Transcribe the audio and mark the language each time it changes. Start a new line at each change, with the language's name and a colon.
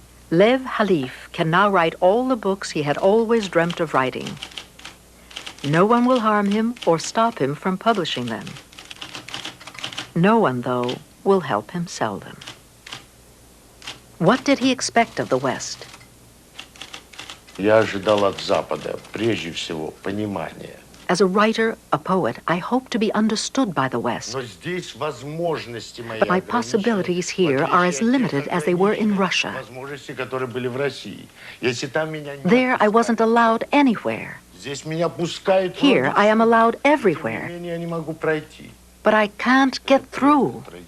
English: Lev Halif can now write all the books he had always dreamt of writing. No one will harm him or stop him from publishing them. No one, though, will help him sell them. What did he expect of the West?
Russian: Я ожидал от Запада, прежде всего, понимания.
English: As a writer, a poet, I hope to be understood by the West. But my possibilities here are as limited as they were in Russia. There, I wasn't allowed anywhere. Here, I am allowed everywhere. But I can't get through.